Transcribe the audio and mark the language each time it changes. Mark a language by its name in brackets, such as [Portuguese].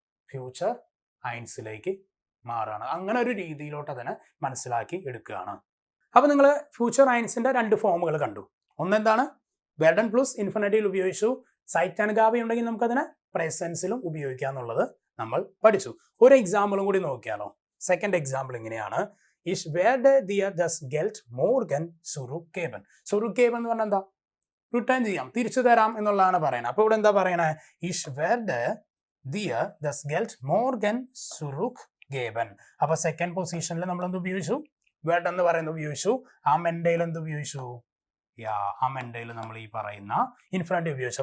[Malayalam] Future ഐൻസിലേക്ക് മാറാണ്. അങ്ങനെ ഒരു രീതിയിലോട്ട് അതിനെ മനസ്സിലാക്കി എടുക്കുകയാണ്. അപ്പൊ നിങ്ങൾ ഫ്യൂച്ചർ ഐൻസിന്റെ രണ്ട് ഫോമുകൾ കണ്ടു. ഒന്നെന്താണ്? വെർഡൻ പ്ലസ് ഇൻഫിനിറ്റീവ് ഉപയോഗിച്ചു. സൈറ്റ് അൻഗാബ ഉണ്ടെങ്കിൽ നമുക്കതിനെ പ്രസൻസിലും ഉപയോഗിക്കാം എന്നുള്ളത് നമ്മൾ പഠിച്ചു. ഒരു എക്സാമ്പിളും കൂടി നോക്കിയാലോ? സെക്കൻഡ് എക്സാമ്പിൾ ഇങ്ങനെയാണ്. [German] Ich werde dir das Geld morgen zurückgeben. [Malayalam] zurückgeben എന്ന് പറഞ്ഞാൽ എന്താ? റിട്ടേൺ ചെയ്യാം, തിരിച്ചു തരാം എന്നുള്ളതാണ് പറയുന്നത്. അപ്പോൾ ഇവിടെ എന്താ പറയണേ? [German] Ich werde ദിയർ ദസ് ഗെൽറ്റ് മോർഗൻ സുറുക് ഗേബൻ. [Malayalam] അപ്പൊ സെക്കൻഡ് പൊസിഷനിൽ നമ്മൾ എന്ത് ഉപയോഗിച്ചു? വെർഡ് എന്ന് പറയുന്നത് ഉപയോഗിച്ചു. ആ മെൻഡയിൽ എന്ത് ഉപയോഗിച്ചു? ആ മെൻഡയിൽ നമ്മൾ ഈ പറയുന്ന ഇൻഫിനിറ്റീവ് ഉപയോഗിച്ചു.